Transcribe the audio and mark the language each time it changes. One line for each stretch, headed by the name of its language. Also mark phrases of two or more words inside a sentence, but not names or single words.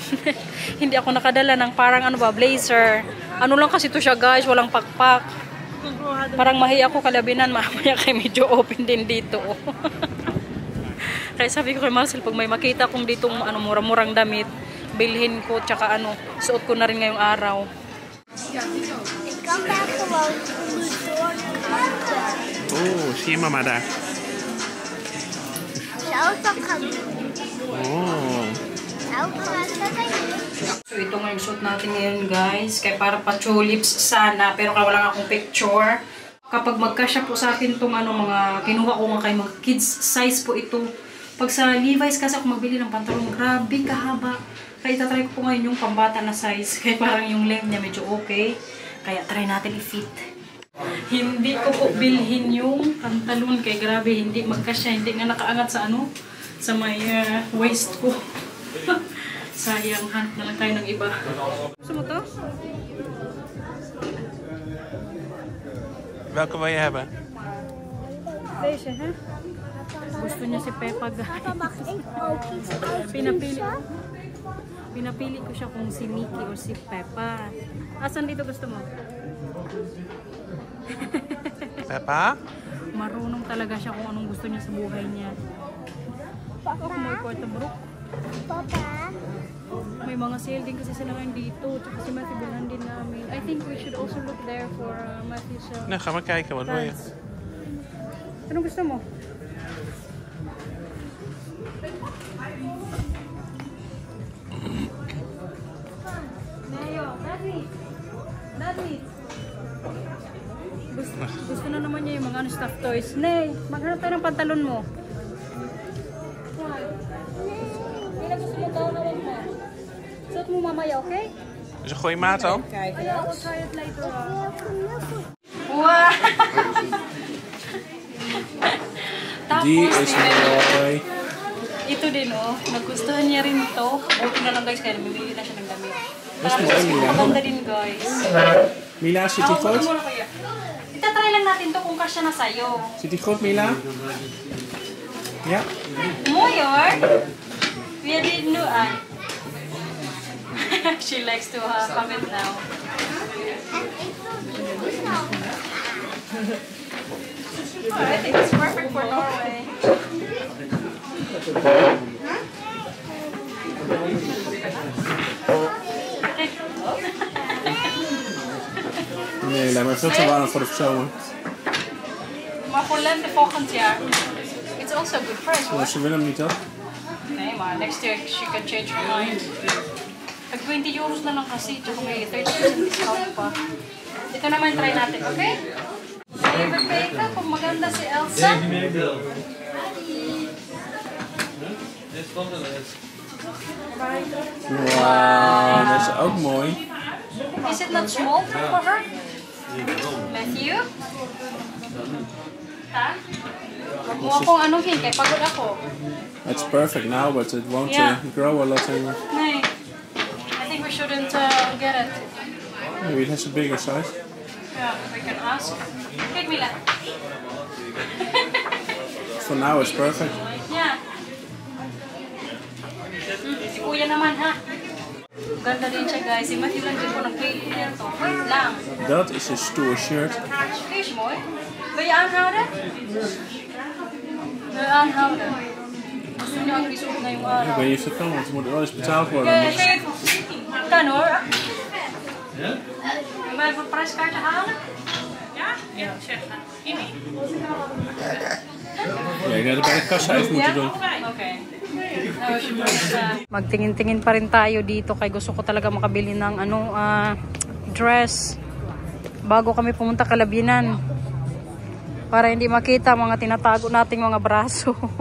Filipino: Hindi ako nakadala ng parang blazer. Ano lang kasi to siya guys, walang pakpak. Parang mahiya ako Kalabinan. Mamaya kay medyo open din dito. Kaya sabi ko kay Marcel, pag may makita kong ditong murang-murang damit, bilhin ko, tsaka suot ko na rin ngayong araw.
Dutch: Oh, zie je mama daar? Oh.
Filipino: So ito nga yung suot natin ngayon guys. Kaya para pa tulips sana, pero kaya wala akong picture. Kapag magkasya po sa akin itong mga kinuha ko nga kay mga kids size po ito. Pag sa Levi's kasi ako magbili ng pantalon, grabe kahaba. Kaya itatry ko po ngayon yung pambata na size. Kaya parang yung length niya medyo okay. Kaya try natin i-fit. Hindi ko po bilhin yung pantalon. Kaya grabe, hindi magkasya. Hindi nga nakaangat sa sa may waist ko. Sayang, hanap na lang tayo ng iba. Gusto mo to?
Dutch: Welke wil je hebben? Deze, hè?
Filipino: Gusto niya si Peppa, guys. Pinapili ko siya kung si Mickey o si Peppa. Asan dito gusto mo? Peppa? Marunong talaga siya kung anong gusto niya sa buhay niya. Ako may Portabrook. Papa? May mga sale din kasi sila ngayon dito. Tsaka si Matthew bilhan din namin.
English: I think we should also look there for Matthew's
Dutch: Nou, ga maar kijken. Wat wil je?
Filipino: Anong gusto mo? Gusto na naman niya yung mga stuffed toys. Nay, maghanap tayo ng pantalon mo. Hindi na gusto mo tawag mo. Suot mo mamaya, okay?
Dutch: Is een goede maat dan? Kijk,
English: I will try it later on. Wow!
Dutch: Die is mooi.
Filipino: Ito din nagustuhan niya rin to. Buti na lang guys, kaya namimili na siya ng damit.
Dutch: Dat is mooi, Mila.
Filipino: Maganda din guys.
Dutch: Mila, zit die goed?
Filipino: Itatry lang natin to kung kasya na sa'yo.
Dutch: Zit die goed, Mila? Ja. Mooi hoor. Weer dit nu aan.
English: She likes to have it now. I think it's perfect for Norway.
Dutch: Nee, maar veel te warm voor de zomer. Maar voor lente volgend jaar.
English: It's also a good price hoor.
Dutch: Maar ze willen hem niet, toch? Nee, maar
English: next year she can change her mind.
Filipino: Pag 20 euros na lang kasi, tsaka may 30% discount pa. Ito naman try natin, okay? Favorite Peka, kung maganda si Elsa.
Dutch: Wauw, dat is ook mooi.
English: Is it not small for her? Matthew? Ha?
Filipino: Huwag mo akong anuhin, kaya pagod ako.
English: It's perfect now, but it won't grow a lot anymore.
Dutch: Nee.
English: I think we shouldn't get it. Maybe it has a bigger size. Yeah, we can ask. Kijk Mila. For now it's perfect. Yeah.
Filipino: Si Kuya naman ha. Ganda din siya guys. Si Matthew lang din po nag-play nito. Wait lang.
Dutch: Dat is een stoer shirt. Is mooi. Wil je aanhouden? Wil je aanhouden?
Filipino: Gusto niyo ang isuot ngayong
Dutch: Ik
Filipino: araw.
Dutch: weet niet of dat kan, want er moet wel eens betaald worden. Kijk, kijk. Kan hoor. Wil je voor het prijskaartje halen? Ja? Ja, zeg maar. Ja, je had het bij de kassa even moeten doen.
English: Okay.
Filipino: Magtingin-tingin pa rin tayo dito kay gusto ko talaga makabili ng dress bago kami pumunta Kalabinan para hindi makita mga tinatago nating mga braso.